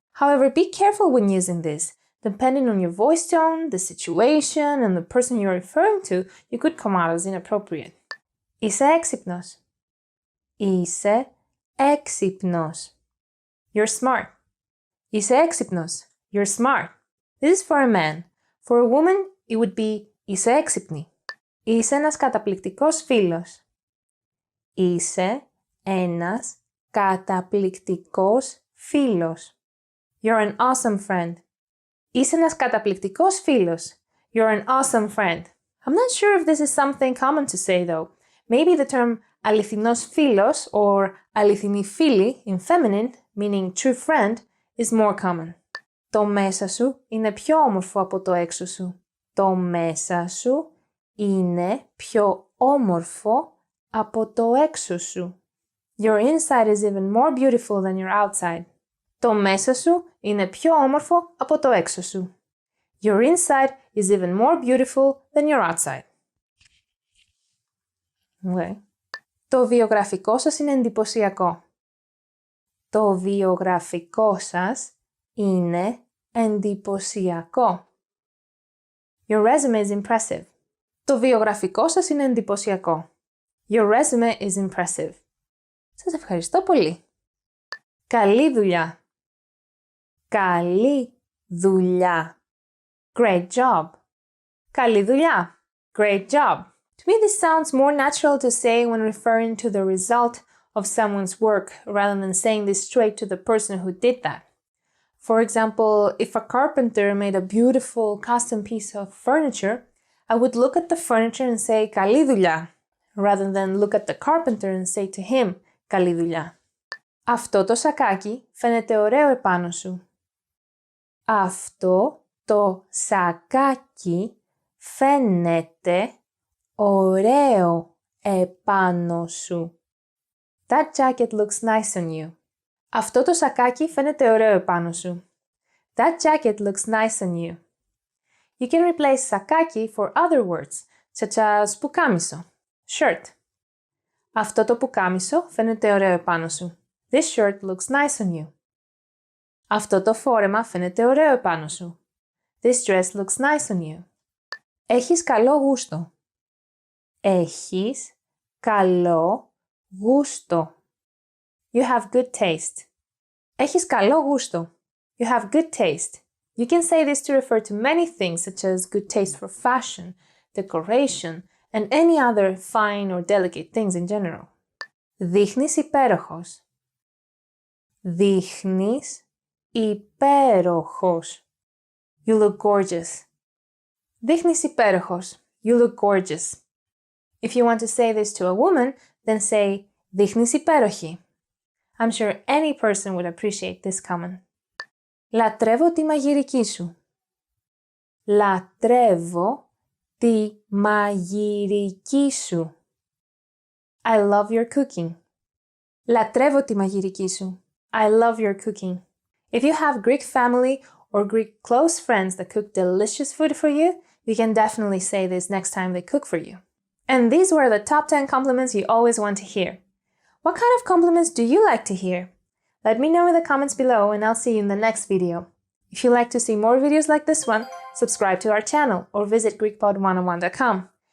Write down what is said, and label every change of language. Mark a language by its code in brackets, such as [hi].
[en] However, be careful when using this. Depending on your voice tone, the situation, and the person you're referring to, you could come out as inappropriate. [el] Είσαι έξυπνος. Είσαι έξυπνος. [en] You're smart. [el] Είσαι έξυπνος. [en] You're smart. This is for a man. For a woman, it would be [el] είσαι έξυπνη. Είσαι ένας καταπληκτικός φίλος. Είσαι ένας καταπληκτικός φίλος. [en] You're an awesome friend. [el] Είσαι ένας καταπληκτικός φίλος. [en] You're an awesome friend. I'm not sure if this is something common to say though. Maybe the term [el] αληθινός φίλος [en] or [el] αληθινή φίλη [en] in feminine, meaning true friend, is more common. [el] Το μέσα σου είναι πιο όμορφο από το έξω σου. Το μέσα σου είναι πιο όμορφο από το έξω σου. [en] Your inside is even more beautiful than your outside. [el] Το μέσα σου είναι πιο όμορφο από το έξω σου. [en] Your inside is even more beautiful than your outside. Okay. [el] Το βιογραφικό σας είναι εντυπωσιακό. Το βιογραφικό σας είναι εντυπωσιακό. [en] Your resume is impressive. [el] Το βιογραφικό σας είναι εντυπωσιακό. [en] Your resume is impressive. [el] Σας ευχαριστώ πολύ. Καλή δουλειά. Καλή δουλειά. [en] Great job. [el] Καλή δουλειά. [en] Great job. To me, this sounds more natural to say when referring to the result of someone's work rather than saying this straight to the person who did that. For example, if a carpenter made a beautiful custom piece of furniture, I would look at the furniture and say [el] «Καλή δουλειά», [en] rather than look at the carpenter and say to him [el] «Καλή δουλειά». Αυτό το σακάκι φαίνεται ωραίο επάνω σου. Αυτό το σακάκι φαίνεται ωραίο επάνω σου. [en] That jacket looks nice on you. [el] Αυτό το σακάκι φαίνεται ωραίο επάνω σου. [en] That jacket looks nice on you. You can replace σακάκι for other words, such as πουκάμισο, shirt. [el] Αυτό το πουκάμισο φαίνεται ωραίο επάνω σου. [en] This shirt looks nice on you. [el] Αυτό το φόρεμα φαίνεται ωραίο επάνω σου. [en] This dress looks nice on you. [el] Έχεις καλό γούστο. Έχεις καλό γούστο. [en] You have good taste. [el] Έχεις καλό γούστο. [en] You have good taste. You can say this to refer to many things such as good taste for fashion, decoration, and any other fine or delicate things in general. [el] Δείχνεις υπέροχος. Δείχνεις υπέροχος. [en] You look gorgeous. [el] Δείχνεις υπέροχος. [en] You look gorgeous. If you want to say this to a woman, then say [el] δείχνεις υπέροχη. [en] I'm sure any person would appreciate this comment. [el] Λατρεύω τη μαγειρική σου. Λατρεύω τη μαγειρική σου. [en] I love your cooking. [el] Λατρεύω τη μαγειρική σου. [en] I love your cooking. If you have Greek family or Greek close friends that cook delicious food for you, you can definitely say this next time they cook for you. And these were the top 10 compliments you always want to hear. What kind of compliments do you like to hear? Let me know in the comments below and I'll see you in the next video. If you'd like to see more videos like this one, subscribe to our channel or visit GreekPod101.com.